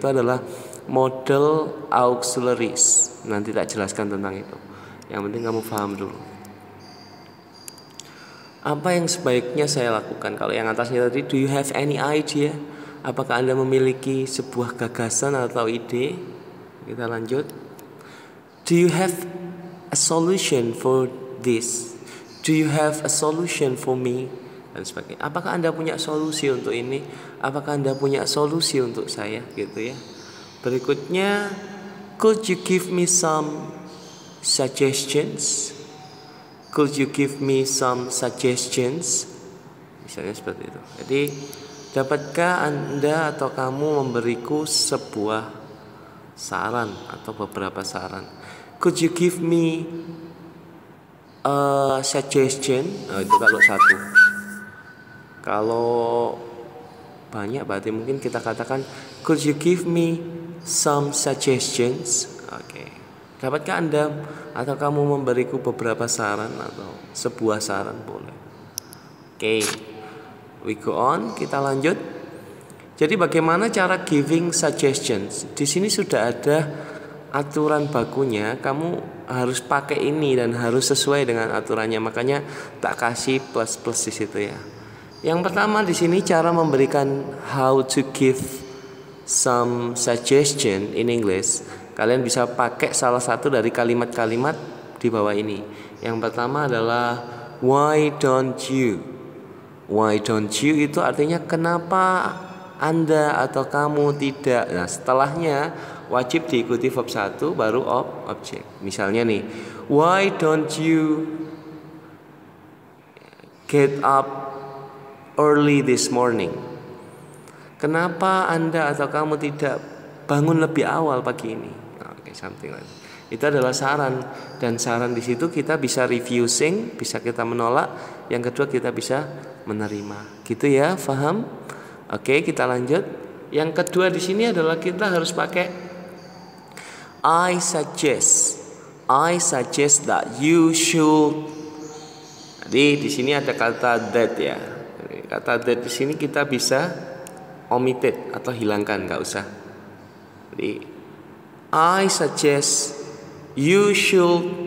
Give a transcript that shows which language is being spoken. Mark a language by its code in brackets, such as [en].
[id] Itu adalah model auxiliaries. Nanti tak jelaskan tentang itu. Yang penting kamu paham dulu. Apa yang sebaiknya saya lakukan? Kalau yang atasnya tadi, [en] do you have any idea? [id] Apakah Anda memiliki sebuah gagasan atau ide? Kita lanjut. [en] Do you have a solution for this? Do you have a solution for me? [id] Dan sebagainya. Apakah Anda punya solusi untuk ini? Apakah Anda punya solusi untuk saya? Gitu ya. [en] Berikutnya, could you give me some suggestions? Could you give me some suggestions? [id] Misalnya seperti itu. Jadi, dapatkah Anda atau kamu memberiku sebuah saran atau beberapa saran? [en] Could you give me a suggestion? [id] Nah, itu kalau satu. Kalau banyak berarti mungkin kita katakan, [en] could you give me some suggestions? [id] Oke. Dapatkah Anda atau kamu memberiku beberapa saran atau sebuah saran boleh. Oke, [en] we go on, [id] kita lanjut. Jadi bagaimana cara giving suggestions? Di sini sudah ada aturan bakunya, kamu harus pakai ini dan harus sesuai dengan aturannya. Makanya tak kasih plus di situ ya. Yang pertama di sini cara memberikan [en] how to give some suggestion in English. [id] Kalian bisa pakai salah satu dari kalimat-kalimat di bawah ini. Yang pertama adalah [en] why don't you? Why don't you [id] itu artinya kenapa Anda atau kamu tidak. Nah, setelahnya wajib diikuti verb 1 baru objek. Misalnya nih, [en] why don't you get up early this morning? [id] Kenapa Anda atau kamu tidak bangun lebih awal pagi ini? [en] Oke, something like that. [id] Itu adalah saran, dan saran di situ kita bisa refusing, bisa kita menolak, yang kedua kita bisa menerima. Gitu ya, paham? Oke, kita lanjut. Yang kedua di sini adalah kita harus pakai I suggest. [en] I suggest that you should. [id] Jadi di sini ada kata that ya. Kata that di sini kita bisa omitted atau hilangkan, nggak usah. [en] Jadi I suggest you should.